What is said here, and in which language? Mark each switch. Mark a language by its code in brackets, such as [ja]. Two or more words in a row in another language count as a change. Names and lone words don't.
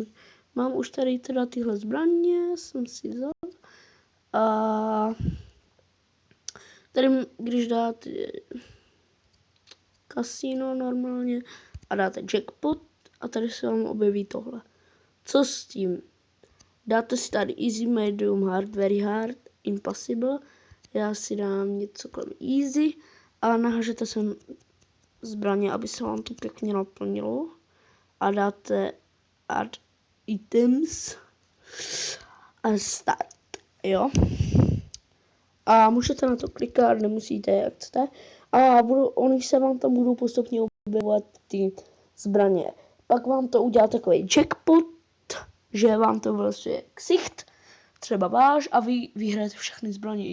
[cs] Mám už tady teda tyhle zbraně, jsem si vzal. A tady, když dáte kasino normálně a dáte jackpot a tady se vám objeví tohle. Co s tím? Dáte si tady [en] easy, medium, hard, very hard, impossible. [cs] Já si dám něco kolem easy a nahážete sem zbraně, aby se vám to pěkně naplnilo. A dáte [en] add items [cs] a start, jo. A můžete na to klikat, nemusíte, jak chcete. A oni se vám tam budou postupně objevovat ty zbraně. Pak vám to udělá takový jackpot, že vám to vlastně ksicht, třeba váš, a vy vyhrajete všechny zbraně.